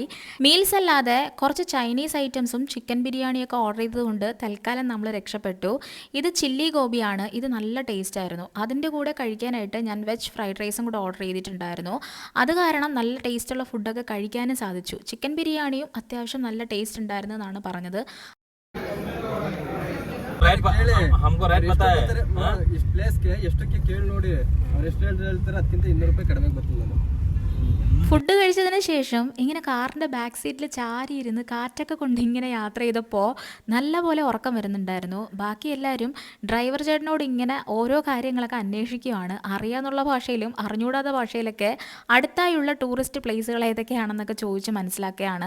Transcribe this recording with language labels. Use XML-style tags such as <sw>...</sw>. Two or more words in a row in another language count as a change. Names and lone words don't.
<ml>മീൽസ് അല്ലാതെ കുറച്ച്</ml> <en>Chinese items</en> <ml>ചിക്കൻ ബിരിയാണിയൊക്കെ ഓർഡർ ചെയ്തതുകൊണ്ട് തൽക്കാലം നമ്മൾ രക്ഷപ്പെട്ടു. ഇത് ചില്ലി ഗോപിയാണ്. ഇത് നല്ല ടേസ്റ്റ് ആയിരുന്നു. അതിൻ്റെ കൂടെ കഴിക്കാനായിട്ട് ഞാൻ</ml> <en>veg fried rice</en> <ml>കൂടെ ഓർഡർ ചെയ്തിട്ടുണ്ടായിരുന്നു. അത് കാരണം നല്ല</ml> <en>taste food</en> <ml>കഴിക്കാനും സാധിച്ചു. ചിക്കൻ ബിരിയാണിയും അത്യാവശ്യം നല്ല ടേസ്റ്റ് ഉണ്ടായിരുന്നു എന്നാണ് പറഞ്ഞത്.</ml> <hi>हमको रेट पता है इस प्लेस के</hi> <kn>ಎಷ್ಟಕ್ಕೆ ಕೇಳಿ ನೋಡಿ ರೆಸ್ಟೋರೆಂಟ್ ಹೇಳ್ತಾರೆ 10 200 ರೂಪಾಯಿ ಕಡಿಮೆ ಬರ್ತದೆ ನಾನು.</kn> <ml>ഫുഡ് കഴിച്ചതിന് ശേഷം ഇങ്ങനെ കാറിൻ്റെ</ml> <en>back seat</en> <ml>ചാരിയിരുന്ന് കാറ്റൊക്കെ കൊണ്ട് ഇങ്ങനെ യാത്ര ചെയ്തപ്പോൾ നല്ലപോലെ ഉറക്കം വരുന്നുണ്ടായിരുന്നു. ബാക്കി എല്ലാവരും ഡ്രൈവർ ചേട്ടനോട് ഇങ്ങനെ ഓരോ കാര്യങ്ങളൊക്കെ അന്വേഷിക്കുകയാണ്. അറിയാന്നുള്ള ഭാഷയിലും അറിഞ്ഞൂടാത്ത ഭാഷയിലൊക്കെ അടുത്തായുള്ള</ml> <en>tourist places</en> <ml>ഏതൊക്കെയാണെന്നൊക്കെ ചോദിച്ച് മനസ്സിലാക്കുകയാണ്.</ml>